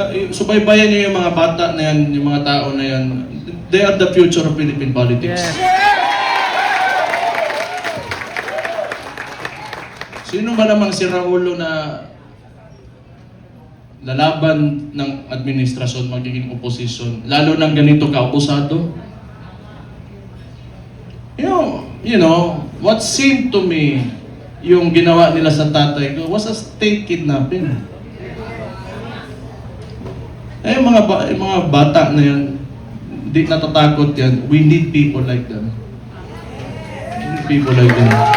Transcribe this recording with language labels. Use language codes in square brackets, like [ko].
[tl] Subaybayan niyo yung mga bata na yan, yung mga tao na yan. [en] They are the future of Philippine politics. [tl] Sino ba namang si Raulo na lalaban ng administrasyon magiging oposisyon, lalo ng ganito kaabusado? [en] You know, what seemed to me [tl] yung ginawa nila sa tatay ko [en] was a state kidnapping. [tl] Yung mga bata na yan, hindi natatakot yan. [en] We need people like them. We need people like them.